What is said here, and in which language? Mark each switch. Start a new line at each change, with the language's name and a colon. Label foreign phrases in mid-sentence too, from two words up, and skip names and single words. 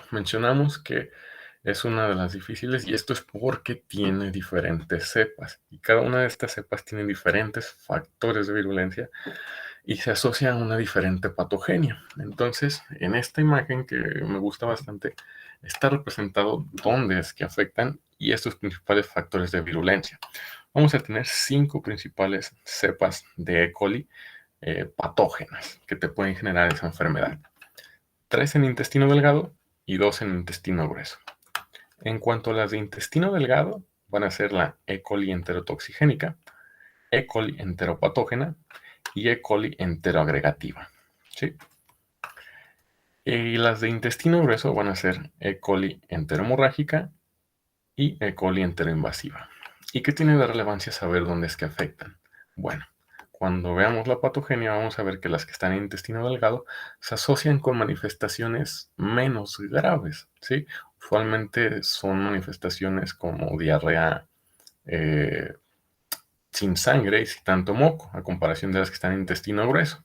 Spanish: Mencionamos que es una de las difíciles y esto es porque tiene diferentes cepas y cada una de estas cepas tiene diferentes factores de virulencia y se asocia a una diferente patogenia. Entonces, en esta imagen que me gusta bastante, está representado dónde es que afectan y estos principales factores de virulencia. Vamos a tener 5 principales cepas de E. coli patógenas que te pueden generar esa enfermedad. 3 en intestino delgado y 2 en intestino grueso. En cuanto a las de intestino delgado, van a ser la E. coli enterotoxigénica, E. coli enteropatógena y E. coli enteroagregativa. ¿Sí? Y las de intestino grueso van a ser E. coli enterohemorrágica y E. coli enteroinvasiva. ¿Y qué tiene de relevancia saber dónde es que afectan? Bueno, cuando veamos la patogenia vamos a ver que las que están en intestino delgado se asocian con manifestaciones menos graves, ¿sí? Usualmente son manifestaciones como diarrea sin sangre y sin tanto moco, a comparación de las que están en intestino grueso.